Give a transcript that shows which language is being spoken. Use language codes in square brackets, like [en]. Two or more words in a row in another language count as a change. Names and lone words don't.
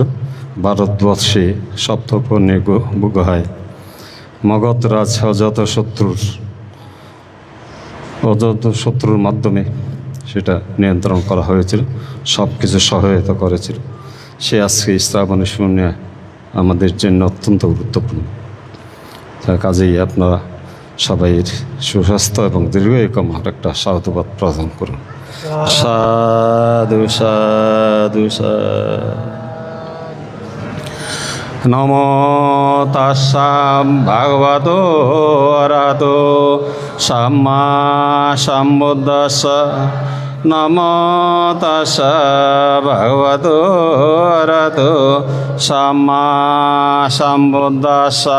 [bn] ভারতবর্ষে সপ্তপর্ণে গুহায় মগধ রাজ অজাত শত্রুর মাধ্যমে সেটা নিয়ন্ত্রণ করা হয়েছিল, সব কিছু সহায়তা করেছিল। সে আজকে শ্রাবণের শূন্য আমাদের জন্য অত্যন্ত গুরুত্বপূর্ণ। তার কাজেই আপনারা সবাই সুস্বাস্থ্য এবং দীর্ঘায়ু কামনার একটা সাধুবাদ প্রদান করুন। [pi] সাধু সাধু নমো তাস্সাম ভগবতো অরহতো সাম্মা সম্বুদ্ধাস্সা। নমো তাস্সা ভগবতো অরহতো সাম্মা সম্বুদ্ধাস্সা।